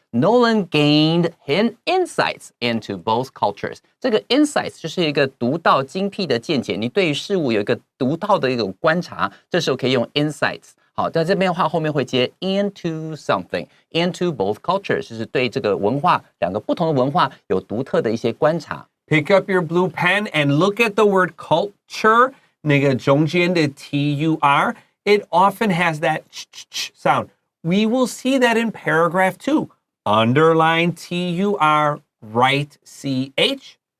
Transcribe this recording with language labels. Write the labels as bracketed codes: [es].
[en] Nolan gained his insights into both cultures。 [zh] 这个 insights 就是一个独到精辟的见解，你对于事物有一个独到的一种观察，这时候可以用 insights。好，在这边的话，后面会接 [en] into something into both cultures， [zh] 就是对这个文化两个不同的文化有独特的一些观察。 [en] Pick up your blue pen and look at the word culture， [zh] 那个中间的 [en] TUR， it often has that ch sound. We will see that in paragraph 2. Underline TUR, write CH.